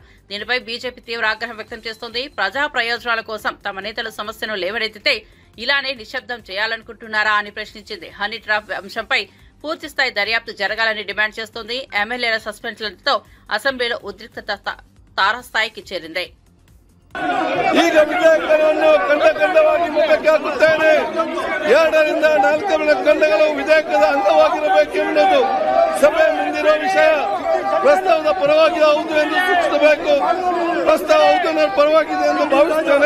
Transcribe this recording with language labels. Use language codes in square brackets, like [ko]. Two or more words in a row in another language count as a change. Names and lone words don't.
[te] దీనిపై బీజేపీ తీవ్ర ఆగ్రహం వ్యక్తం చేస్తోంది. ప్రజా ప్రయోజనాల కోసం తమ నేతలు సమస్యను లేవనెత్తితే ఇలానే నిశ్శబ్దం చేయాలనుకుంటున్నారా అని ప్రశ్నించింది. హనీ ట్రాప్ అంశంపై పూర్తిస్థాయి దర్యాప్తు జరగాలని డిమాండ్ చేస్తోంది. ఎమ్మెల్యేల సస్పెన్షన్లతో అసెంబ్లీలో ఉద్రిక్తత తారస్థాయికి చేరింది. [kn] ಈಗ ವಿಧೇಯಕವನ್ನು ಖಂಡವಾಗಿ ಮುಖಕ್ಕೆ ಹಾಕುತ್ತೇನೆ. 2ರಿಂದ 4 ಖಂಡಗಳು ವಿಧೇಯಕದ ಅಂಗವಾಗಿರಬೇಕೆಂಬುದು ಸಭೆ ಮುಂದಿರುವ ವಿಷಯ. ಪ್ರಸ್ತಾವದ ಪರವಾಗಿ ಹೌದು ಎಂದು ಸೂಚಿಸಬೇಕು. ಪ್ರಸ್ತಾವ ಹೌದು ಪರವಾಗಿದೆ ಎಂದು ಭಾವಿಸುತ್ತೇನೆ.